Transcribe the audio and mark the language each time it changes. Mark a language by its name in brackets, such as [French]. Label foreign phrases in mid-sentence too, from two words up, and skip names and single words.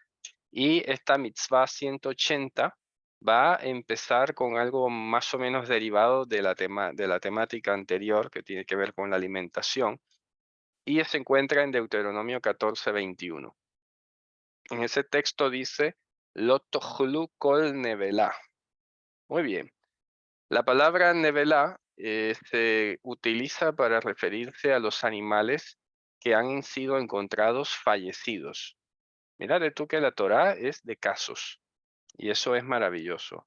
[Spanish] Y esta mitzvah 180 va a empezar con algo más o menos derivado de de la temática anterior que tiene que ver con la alimentación. Y se encuentra en Deuteronomio 14:21. En ese texto dice, [Hebrew] לא תאכלו כל נבלה. [Spanish] Muy bien. La palabra nevelá se utiliza para referirse a los animales que han sido encontrados fallecidos. Mira de tú que la Torá es de casos y eso es maravilloso.